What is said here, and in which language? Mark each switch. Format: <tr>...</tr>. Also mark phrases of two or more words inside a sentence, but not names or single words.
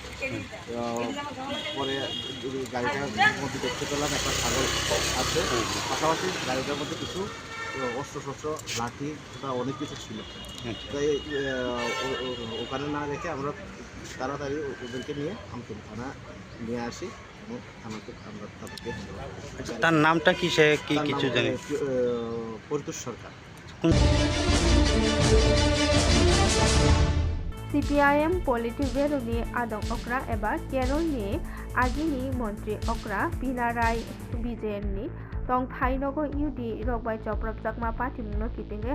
<bn>পরে গাড়িটার মধ্যে দেখতে পেলাম একটা ছাগল আছে, পাশাপাশি গাড়িটার মধ্যে কিছু অস্ত্র লাঠি বা অনেক কিছু ছিল। তাই ওখানে না রেখে আমরা তাড়াতাড়ি ওদেরকে নিয়ে আমতলী থানা নিয়ে আসি এবং থানাতে আমরা তাদেরকে। তার নামটা কি, সে কি কিছু জানে? পরিতোষ সরকার।</bn> <trp>CPIM Politburo ni Adong Okra eba Kerol ni Agini Montri Okra Pinarai Bijen ni Tong Thainogo UD Rogbai Choprap Jakma Party Muno Kitinge</trp>